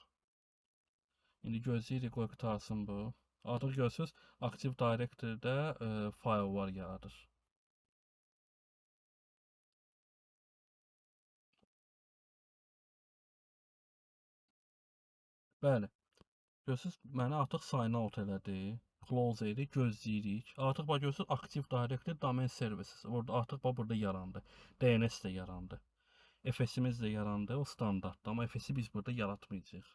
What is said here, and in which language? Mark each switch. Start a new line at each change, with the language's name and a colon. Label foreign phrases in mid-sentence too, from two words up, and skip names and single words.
Azerbaijani: İndi gözləyirik qoy qurtarsın bu. Artıq görürsüz, Active Directory-də fayllar yaradır. Bəli. Görürsüz, məni artıq
English: sign out
Azerbaijani: elədi. Close edirik, gözləyirik. Artıq bax görürsüz, Active Directory Domain Services. Burada artıq bax burada yarandı. DNS də yarandı. FS-imiz də yarandı, o standartdır. Amma FS-i biz burada yaratmayacağıq.